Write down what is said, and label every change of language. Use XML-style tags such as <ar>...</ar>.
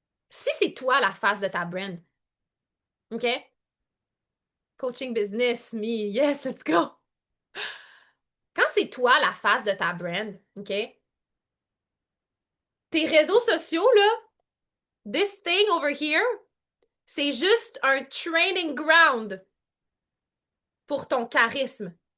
<fr>Si c'est toi la face de ta brand, OK?</fr> <en>Coaching business, me, yes, let's go.</en> <fr>Quand c'est toi la face de ta brand, OK? Tes réseaux sociaux, là, this thing over here, c'est juste un training ground pour ton charisme.</fr>